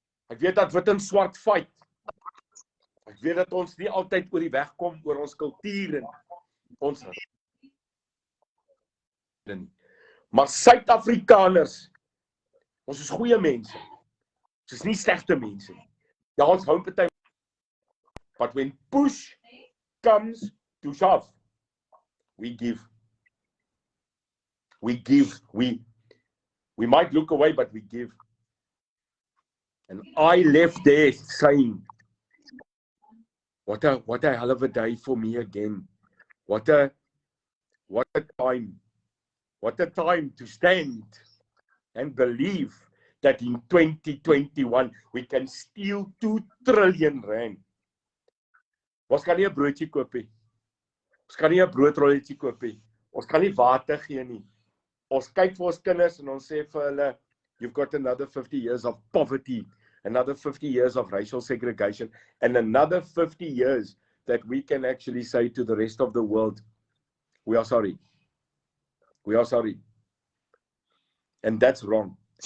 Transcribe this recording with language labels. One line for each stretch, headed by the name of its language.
Afrikaans: Ek weet dat wit en swart fight. Ek weet dat ons nie altyd oor die weg kom oor ons kultuur en ons maar Suid-Afrikaners, ons is goeie mense. Ons is nie slegte mense nie. Ja, ons hou party,
English: but when push comes to shove, we give. We give. We might look away, but we give. And I left there saying, what a hell of a day for me again. What a time. What a time to stand and believe that in 2021 we can steal 2 trillion rand.
Afrikaans: Ons kan nie 'n broodjie koop nie. Ons kan nie 'n broodrolletjie koop nie. Ons kan nie water gee nie. Ons kyk vir ons kinders en ons sê vir hulle,
English: you've got another 50 years of poverty, another 50 years of racial segregation, and another 50 years that we can actually say to the rest of the world, we are sorry. We are sorry. And that's wrong.